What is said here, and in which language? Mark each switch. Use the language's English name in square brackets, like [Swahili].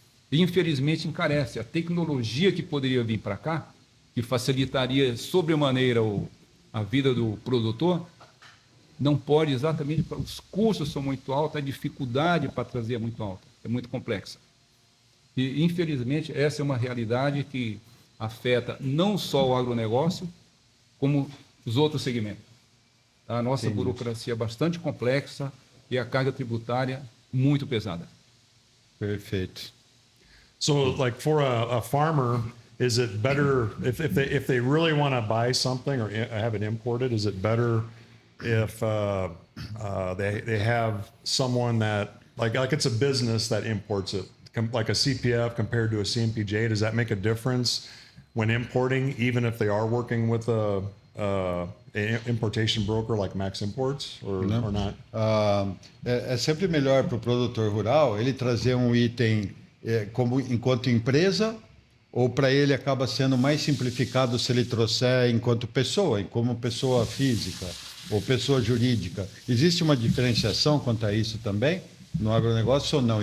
[Portuguese] E, infelizmente, encarece. A tecnologia que poderia vir para cá, que facilitaria sobremaneira a vida do produtor, não pode exatamente, os custos são muito altos, a dificuldade para trazer é muito alta, é muito complexa. E, infelizmente, essa é uma realidade que afeta não só o agronegócio, como os outros segmentos. A nossa burocracia é bastante complexa e a carga tributária muito pesada. Perfeito. [English] So, like for a farmer, is it better if they really want to buy something or have it imported? Is it better if they have someone that like it's a business that imports it, like a CPF compared to a CMPJ? Does that make a difference when importing, even if they are working with a importation broker like Max Imports or not? [Portuguese] É sempre melhor para o produtor rural ele trazer um item como enquanto empresa, ou para ele acaba sendo mais simplificado se ele trouxer enquanto pessoa, como pessoa física ou pessoa jurídica. Existe uma diferenciação quanto a isso também no agronegócio ou não?